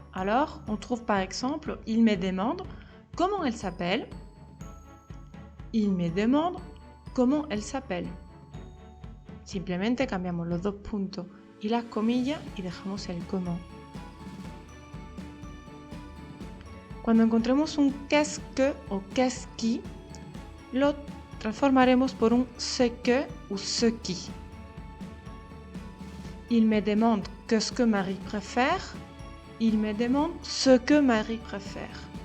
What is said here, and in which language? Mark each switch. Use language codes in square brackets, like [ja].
[fr] Alors, on trouve par exemple, il me demande comment elle s'appelle. Il me demande comment elle s'appelle. [es] Simplemente cambiamos los dos puntos y las comillas y dejamos el comment. Cuando encontremos un qu'est-ce que o qu'est-ce qui, lo transformaremos por un [fr] ce que ou ce qui. Il me demande qu'est-ce que Marie préfère. Il me demande ce que Marie préfère.